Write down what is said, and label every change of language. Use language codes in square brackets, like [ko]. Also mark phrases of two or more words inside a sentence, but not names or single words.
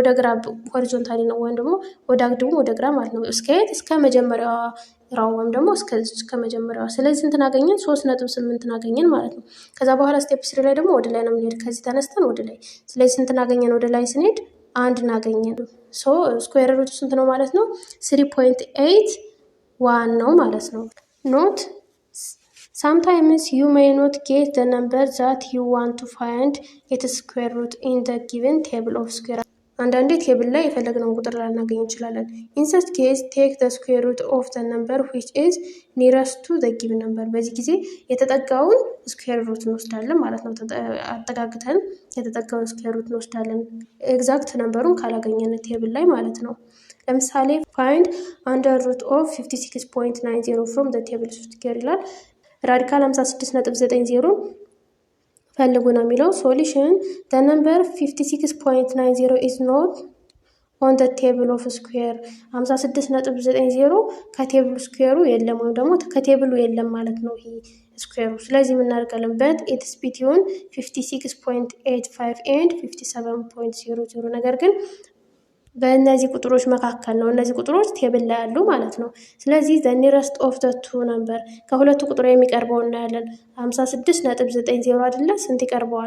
[am] ወደ ግራ ሆሪዞንታሊ ነው ወይም ደግሞ ወደ አግድሙ ወደ ግራ ማለት ነው። እስከ መጀመሪያዋ ራው ወይም ደግሞ እስከ መጀመሪያዋ። ስለዚህ ስንት አገኘን? 3.8 አገኘን ማለት ነው። ከዛ በኋላ ስቴፕ 3 ላይ ደግሞ ወደ ላይ ነው የምንሄድ። ከዚህ ተነስተን ወደ ላይ። ስለዚህ ስንት አገኘን? ወደ ላይ ስንሄድ 1 እናገኘን። [en] square root [am] ስንት ነው ማለት ነው? [en] 3.81 [am] ነው ማለት ነው። [en] ኖት sometimes you may not get the number that you want to find its square root in the given table of square. [am] አንዳንዴ ቴብል ላይ የፈለግነውን ቁጥር ላናገኝ እንችላለን። [en] in such case take the square root of the number which is nearest to the given number. [am] በዚህ ጊዜ የተጠጋውን [en] square root [am] እንወስዳለን ማለት ነው። አጠጋግተን የተጠጋውን [en] square root [am] እንወስዳለን [en] exact number [am] ካላገኘን ቴብል ላይ ማለት ነው። ለምሳሌ [en] find under root of 56.90 from the table of square [am] ይላል። ራዲካል 56.90 ፈልጉ ነው የሚለው። [en] ሶሉሽን the number 56.90 is not on the table of square 56.90 [am] ከቴብሉ ስኩዌሩ የለም ወይም ደግሞ ከቴብሉ የለም ማለት ነው ይሄ ስኩዌሩ። ስለዚህ የምናደርጋለን [en] but it's between 56.85 and 57.00 [am] ነገር ግን በእነዚህ ቁጥሮች መካከል ነው። እነዚህ ቁጥሮች ቴብል ላይ ያሉ ማለት ነው። ስለዚህ [en] the nearest of the two number [am] ከሁለቱ ቁጥር የሚቀርበው እናያለን። 56.90 አይደለ? ስንት ይቀርበዋል?